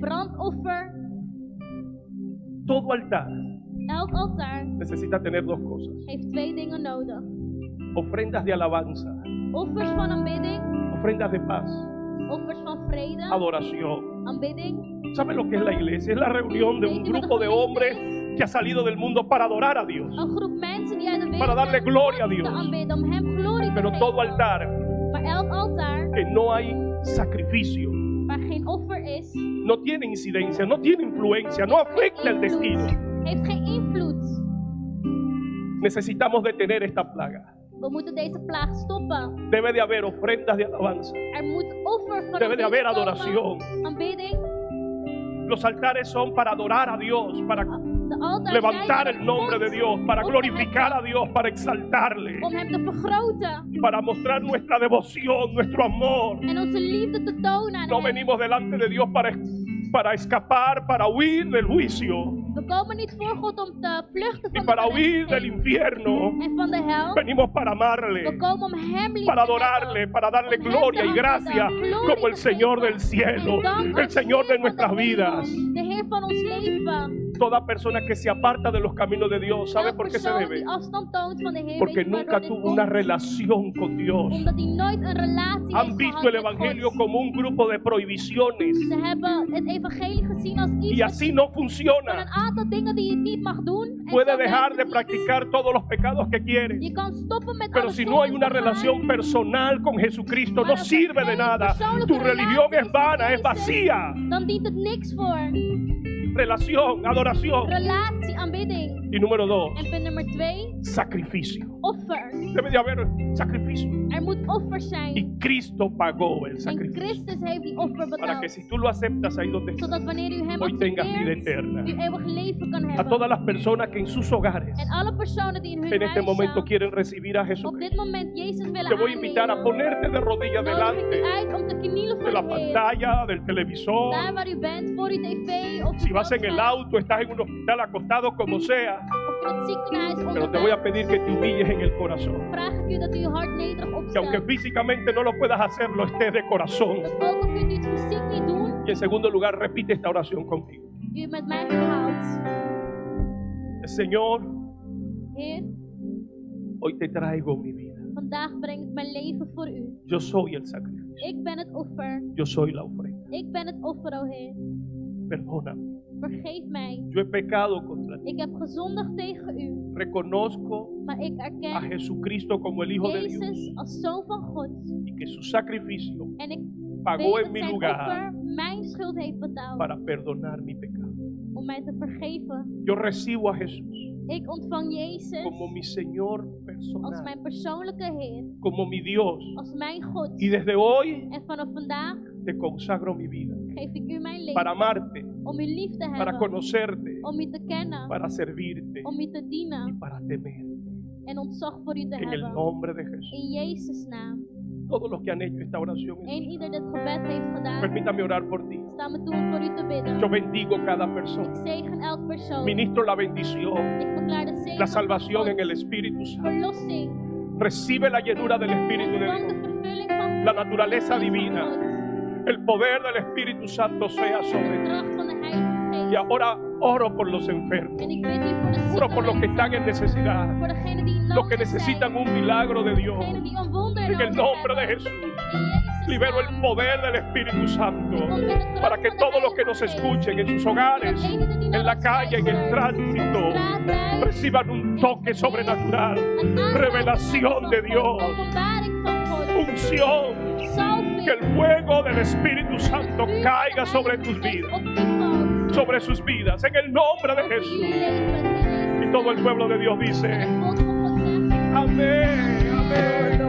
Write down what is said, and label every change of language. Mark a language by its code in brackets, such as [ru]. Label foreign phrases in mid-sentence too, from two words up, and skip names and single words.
[nl] brandoffer. [es] Todo altar [nl] Elk altaar [es] necesita tener dos cosas: [nl] heeft twee dingen nodig. [es] ofrendas de alabanza, [nl] Offers van aanbidding, [es] ofrendas de paz, [nl] offers van vrede, [es] adoración. [nl] aanbidding. [es] ¿Sabe lo que es la iglesia? Es la reunión de un grupo de hombres que ha salido del mundo para adorar a Dios, [nl] Een groep mensen die uit de wereld [es] para darle [nl] zijn [es] gloria a [nl] om te [es] Dios. [nl] aanbidden, om hem glorie te [es] Pero [nl] geven. [es] todo altar [nl] Maar elk altaar [es] que no hay sacrificio [nl] waar geen offer is, [es] no tiene incidencia, no tiene influencia, no afecta el destino. [nl] heeft geen invloed. [es] Necesitamos detener esta plaga. [nl] We moeten deze plaag stoppen. [es] Debe de haber ofrendas de alabanza, [nl] Er moet offer van [es] debe de haber [nl] aanbidding [es] adoración. [nl] komen. Aanbidding. [es] Los altares son para adorar a Dios, para [nl] De altaar [es] levantar [nl] zijn [es] el nombre de [nl] God [es] Dios, para [nl] om te [es] glorificar a [nl] heffen, [es] Dios, para exaltarle, [nl] om hem te vergroten [es] para mostrar nuestra devoción, nuestro amor. [nl] en onze liefde te tonen aan [es] No [nl] hem. [es] venimos delante de Dios para escapar, para huir del juicio [nl] We komen niet voor God om te vluchten [es] y [nl] van [es] para [nl] de [es] huir del [nl] gerechtigheid [es] infierno. [nl] en van de hel. [es] Venimos para [nl] We [es] amarle, [nl] komen om hem lief [es] para [nl] te [es] adorarle, [nl] hebben. [es] para darle [nl] Om hem [es] gloria [nl] te [es] y gracia [nl] aanbidden, [es] como el [nl] glorie te [es] Señor [nl] geven. [es] del cielo, [nl] En dank [es] el [nl] als [es] Señor de [nl] Heer van [es] nuestras [nl] de hemel, [es] vidas. [nl] de Heer van ons leven. [es] Toda persona que se aparta de los caminos de Dios, ¿sabe [nl] Elke [es] por qué se [nl] persoon [es] debe? [nl] die afstand toont van de Heer, [es] Porque [nl] weet je [es] nunca [nl] waardoor dit [es] tuvo una [nl] komt? [es] relación con Dios. [nl] Omdat hij nooit een relatie [es] Han [nl] heeft [es] visto [nl] gehad [es] el [nl] met [es] Evangelio [nl] God. [es] como un grupo de prohibiciones [nl] Ze hebben het evangelie gezien als iets [es] y así no [nl] van [es] funciona. [nl] een aantal dingen die je niet mag doen. En [es] Puede [nl] zo [es] dejar [nl] werkt [es] de [nl] het niet. [es] practicar todos los pecados que quiere, [nl] Je kan stoppen met [es] pero [nl] alle [es] si no hay [nl] zonden [es] una [nl] te [es] relación [nl] gaan. [es] personal con Jesucristo, no [nl] Maar als er [es] sirve de [nl] geen [es] nada. [nl] persoonlijke [es] Tu religión [nl] relatie [es] es [nl] is [es] vana, [nl] met [es] es vacía. [nl] Dan dient het niks voor. [es] Relación, adoración. [nl] Relatie, aanbidding. [es] Y número 2, [nl] En punt nummer 2, [es] sacrificio. [nl] offer. [es] Debe de haber sacrificio. [nl] Er moet offer zijn. [es] Y Cristo pagó el [nl] En [es] sacrificio [nl] Christus heeft die offer [es] para que [nl] betaald. [es] si tú lo aceptas ahí donde estás, [nl] Zodat wanneer u hem [es] hoy tengas vida [nl] accepteert, [es] eterna. [nl] u eeuwig leven kan [es] A [nl] hebben. [es] todas las personas que en sus hogares [nl] En alle personen die in hun [es] en este momento [nl] huis [es] quieren recibir a [nl] op dit [es] Jesucristo, [nl] moment Jezus willen [es] te voy a invitar a [nl] aannemen, [es] ponerte de rodillas [nl] nodig ik u [es] delante [nl] uit om te knielen [es] de [nl] voor [es] la [nl] de Heer. [es] pantalla, del televisor. [nl] Daar waar u bent, voor uw tv of [es] Si vas en el [nl] scherm, [es] auto, estás en un hospital acostado, como sea. [nl] of in het ziekenhuis [es] Pero te voy a [nl] onderweg, [es] pedir que te humilles en el corazón. [nl] vraag ik u dat u uw hart nederig [es] Que aunque [nl] opstelt. [es] físicamente no lo puedas hacer, lo estés de corazón. [nl] Dat ook al kunt u het fysiek niet doen, [es] Y en segundo lugar, repite esta oración conmigo. [nl] u met mij herhaalt. [es] Señor, [nl] Heer, [es] hoy te traigo mi vida. [nl] vandaag breng ik mijn leven voor u. [es] Yo soy el sacrificio. [nl] Ik ben het offer. [es] Yo soy la ofrenda. [nl] Ik ben het offer, o Heer. [es] Perdóname. [nl] Vergeef mij. [es] Yo he pecado contra ti. [nl] Ik heb gezondigd tegen u, [es] Reconozco [nl] maar ik [es] a [nl] erken [es] Jesucristo como el Hijo de [nl] Jezus [es] Dios [nl] als Zoon van God. [es] y que su sacrificio [nl] En ik [es] pagó [nl] weet [es] en [nl] dat [es] mi [nl] zijn [es] lugar [nl] offer mijn schuld heeft betaald [es] para perdonar mi pecado. [nl] om mij te vergeven. [es] Yo recibo a Jesús [nl] Ik ontvang Jezus [es] como mi Señor [nl] als [es] personal, [nl] mijn persoonlijke Heer, [es] como mi Dios. [nl] als mijn God. [es] Y desde hoy [nl] En vanaf vandaag [es] te consagro mi vida [nl] geef ik u mijn [es] para [nl] leven [es] amarte, [nl] om u lief te [es] para [nl] hebben, [es] conocerte, [nl] om u te kennen, [es] para servirte [nl] om u te [es] y [nl] dienen [es] para temer. [nl] en ontzag voor u te [es] En el [nl] hebben. [es] nombre de Jesús. [nl] In Jezus' naam. [es] Todos los que han hecho esta oración, [nl] En ieder dit gebed heeft gedaan, [es] permítame orar por ti. [nl] sta me toe om voor u te bidden. [es] Yo bendigo cada [nl] Ik [es] persona. [nl] zegen elk persoon. [es] Ministro la bendición, [nl] Ik verklaar de zegen [es] la [nl] van [es] salvación [nl] God, [es] en el Espíritu Santo. [nl] verlossing, [es] Recibe la llenura del Espíritu de [nl] ontvang de [es] Dios. [nl] vervulling van [es] La [nl] God, [es] naturaleza [nl] de geest van [es] divina. [nl] God, [es] El poder del Espíritu Santo sea [nl] de [es] sobre ti. [nl] kracht van de Heilige Geest. [es] Y ahora oro por los enfermos. [nl] En ik bid u voor de [es] Oro por los que [nl] zieken [es] están en necesidad. [nl] mensen, voor degenen die in [es] Los que [nl] nood [es] necesitan [nl] zijn, [es] un milagro de Dios. [nl] degenen die een wonder [es] En el [nl] nodig [es] nombre de [nl] hebben. [es] Jesús. [nl] In Jezus' [es] Libero el [nl] naam. [es] poder del Espíritu Santo [nl] Ik kom met de kracht [es] para que [nl] van de [es] todos los que [nl] Heilige [es] nos [nl] Geest. [es] escuchen en sus hogares, [nl] Dat eenigen die naar [es] en la [nl] ons [es] calle, en el [nl] luisteren, [es] tránsito, [nl] op straat, thuis, [es] reciban un toque sobrenatural, [nl] een aanraking [es] revelación [nl] van [es] de [nl] God, [es] Dios, [nl] openbaring van God, [es] unción, [nl] salving, [es] que el fuego del Espíritu Santo [nl] vuur van de [es] caiga sobre [nl] Heilige [es] tus [nl] Geest [es] vidas, [nl] op u valt, [es] sobre sus vidas, en el nombre de [nl] op jullie [es] Jesús. [nl] leven, in Jezus' [es] Y todo el pueblo de Dios [nl] naam. [es] dice, [nl] En het volk van God zegt, [es] amén, amén.